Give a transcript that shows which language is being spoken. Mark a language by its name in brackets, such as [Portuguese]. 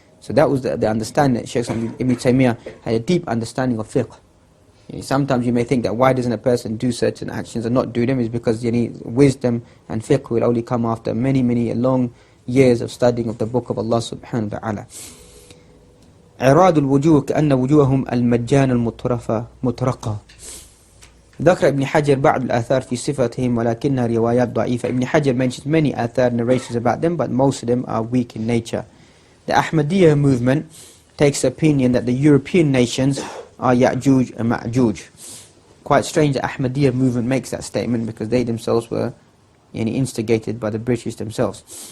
[English] So that was the understanding that Shaykh Ibn Taymiyyah had a deep understanding of fiqh. Sometimes you may think that why doesn't a person do certain actions and not do them, is because wisdom and fiqh will only come after many, many long years of studying of the book of Allah subhanahu wa ta'ala. [Arabic] عراض الوجوه كأن وجوههم المجان المطرقة. ذكر ابن حجر بعض الآثار في صفتهم ولكنها روايات ضعيفة. [English] Ibn Hajar mentions many آثار narrations about them, but most of them are weak in nature. The Ahmadiyya movement takes the opinion that the European nations are Ya'juj and Ma'juj. Quite strange that Ahmadiyya movement makes that statement, because they themselves were instigated by the British themselves.